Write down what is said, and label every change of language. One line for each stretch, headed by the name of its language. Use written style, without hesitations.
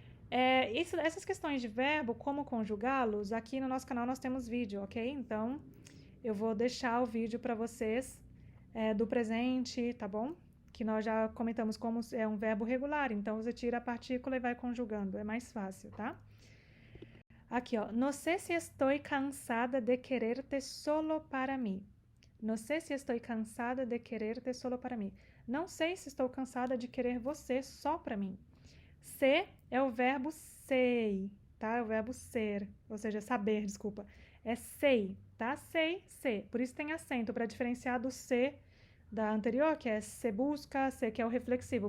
Portuguese: Essas questões de verbo, como conjugá-los, aqui no nosso canal nós temos vídeo, ok? Então, eu vou deixar o vídeo para vocês do presente, tá bom? Que nós já comentamos como é um verbo regular, então você tira a partícula e vai conjugando, é mais fácil, tá?
Spanish: Aqui, ó, no sé si estoy cansada de quererte solo para mí. No sé si estoy cansada de quererte solo para mí.
Portuguese: Não sei se estou cansada de querer você só para mim. Se é o verbo sei, tá? É o verbo ser, ou seja, saber, desculpa. É sei, tá? Sei, ser. Por isso tem acento, para diferenciar do se da anterior, que é se busca, se que é o reflexivo.